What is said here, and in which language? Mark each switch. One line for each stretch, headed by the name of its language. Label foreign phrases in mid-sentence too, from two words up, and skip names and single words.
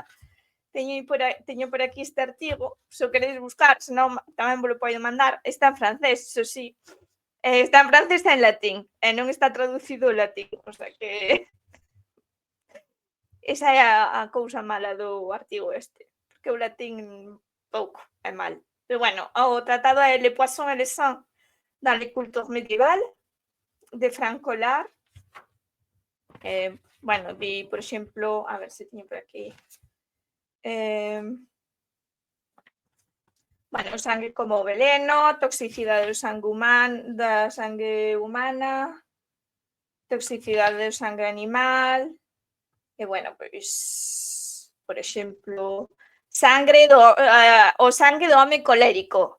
Galician: Teño por aquí este artigo, se o queréis buscar, senón tamén vos lo podo mandar. Está en francés, iso sí. Está en francés e en latín, e non está traducido ao latín,
Spanish: o sea
Galician: que esa é a cousa mala do artigo este, porque o latín pouco é mal. Pero bueno, o tratado é Le Poisson et le sang dans les cultures médiévales de Frank Collard. Bueno, di, por exemplo, a ver se teño por aquí. Bueno, o sangue como veleno, toxicidade da sangue humana, toxicidade do sangue animal, e bueno, pois, por exemplo, o sangue do home colérico.